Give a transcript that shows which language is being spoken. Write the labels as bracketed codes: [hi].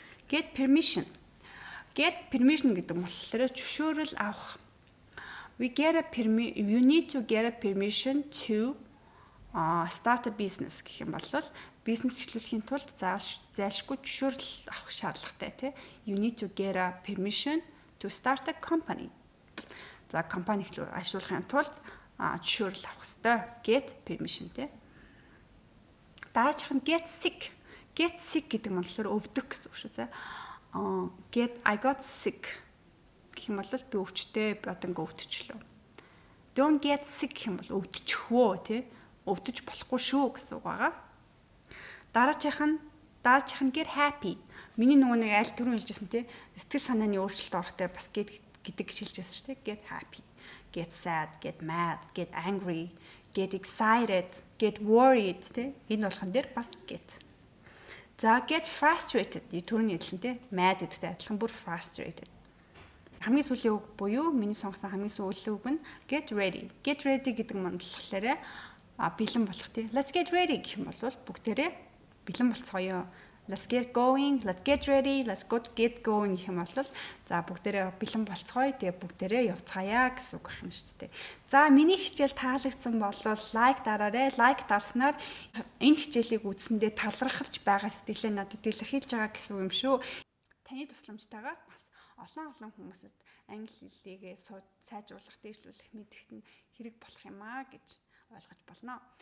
[en] Get permission. [mn] Get permission гэдэг нь болохоор зөвшөөрөл авах. [en] You need to get a permission to start a business [mn] гэх юм бол бизнес эхлүүлэхийн тулд зайлшгүй зөвшөөрөл авах шаардлагатай тий. [en] You need to get a permission to start a company. [mn] За компани ашиглахын тулд зөвшөөрөл авах хэрэгтэй. [en] Get permission тий. [mn] Дараачих нь get sick. Get sick гэдэг нь болохоор өвдөх гэсэн үг шүү зэ. [en] I got sick [mn] гэх юм бол би өвчтэй одоо ингээ өвдчихлөө. [en] Don't get sick [mn] гэх юм бол өвдчихвөө тий. Өвдөж болохгүй шүү гэсэн үг байгаа. Дараачих нь get happy. Миний нөгөө нэг аль түрүүн хэлжсэн тий. Сэтгэл санааны өөрчлөлт орохтой бас get гэдэг гэж хэлжсэн шүү дээ. [en] Get happy, get sad, get mad, get angry, get excited, get worried тий. [mn] Энэ болгон дээр бас get. [en] За get frustrated. [mn] Түрүүний хэлсэн тий. Mad гэдэгтэй адилхан бүр frustrated. Хамгийн сүүлийн үг буюу миний сонгосон хамгийн сүүлийн үг нь get ready. Get ready гэдэг нь болохоор бэлэн болох тий. [en] Let's get ready [mn] гэх юм бол бүгдээрээ бэлэн болцгоё. [en] Let's get going, let's get ready, let's get going [mn] гэх юм бол за бүгдээрээ бэлэн болцгоё. Тэгээ бүгдээрээ явцгаая гэсэн үг байна шүү дээ. За миний хичээл таалагдсан бол лайк дараарай. Лайк дарснаар энэ хичээлийг үзсэндээ талархалж байгаа сэтгэлээ надад илэрхийлж байгаа гэсэн үг юм шүү. Таны тусламжтайгаар бас олон хүмүүсэд англи хэллэгээ сайжруулах, дээшлүүлэх мэдрэхэд нь хэрэг болох юм аа гэж ойлгож болно.